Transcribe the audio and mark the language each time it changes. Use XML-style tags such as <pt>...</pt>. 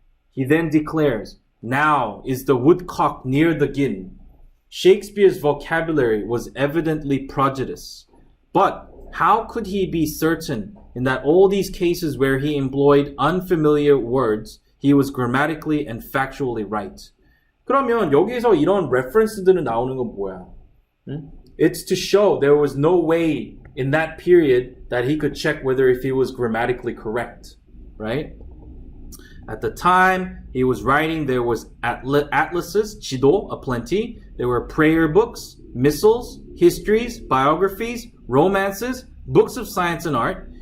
<en>He then declares, now is the woodcock near the gin. Shakespeare's vocabulary was evidently prodigious. But how could he be certain in that all these cases where he employed unfamiliar words, he was grammatically and factually right?</en> <ko>그러면 여기서 이런 reference들은 나오는 건 뭐야?</ko> <en>It's to show there was no way in that period that he could check whether if he was grammatically correct, right? At the time he was writing, there was atlases, 지도, aplenty. There were prayer books, missals, histories, biographies, romances, books of science and art.</en>